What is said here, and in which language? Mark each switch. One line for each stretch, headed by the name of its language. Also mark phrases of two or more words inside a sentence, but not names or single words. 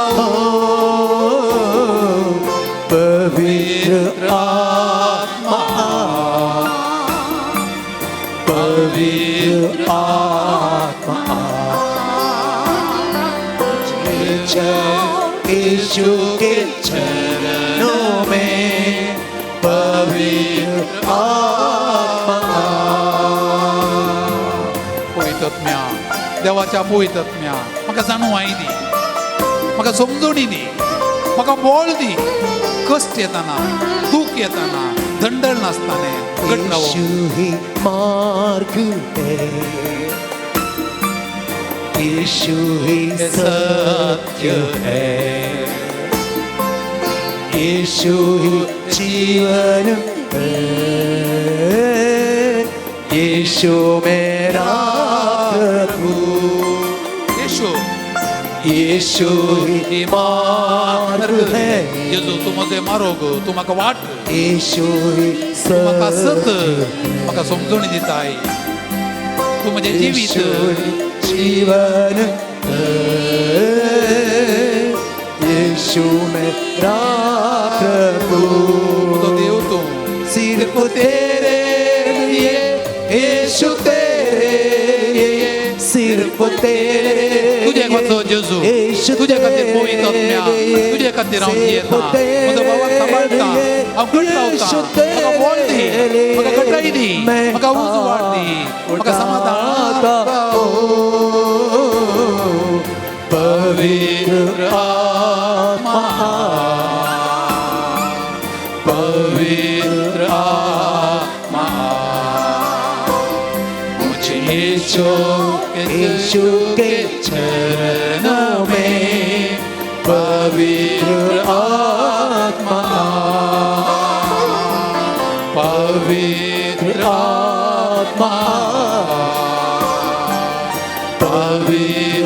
Hindi: हूँ पवित्र आत्मा पवित्र आत्मा यीशु के चरणों में पवित्र आत्मा
Konkani: पवित्र आत्म्या देवाच्या पवित्र आत्म्या म्हाका जाणवाय दी म्हाका समजणी दी म्हाका बळ दी कश्ट येताना दुख येताना धंडळ नासताना घट रावप
Hindi: यीशु ही मार्ग है यीशु ही सत्य है यीशु ही जीवन है यीशु मेरा प्रभु येशू यीशु ही मार्ग है
Konkani: जेजू तू म्हजे मार्ग तू म्हाका वाट
Hindi: यीशु ही
Konkani: तू म्हाका सत
Hindi: सत्य
Konkani: म्हाका समजणी दिताय तू म्हजें जिवीत
Hindi: यीशु जीवन यीशु मेरा प्रभु
Konkani: तो देव तू
Hindi: सिर्फ तेरे लिए यीशु तेरे लिए सिर्फ तेरे
Konkani: तुझे खातीर जेजू तुझे खातीर पवित्र आत्म्या तुझे खातीर हांव जियेता म्हजो भावाक सांबाळटा हांव घट रावता म्हाका बळ दी म्हाका घटाय दी म्हाका उज वाड दी म्हाका समाधान
Hindi: पवित्र आत्मा पवित्र आत्मा मुझे यीशु के चरणों में पवित्र आत्मा पवित्र आत्मा पवित्र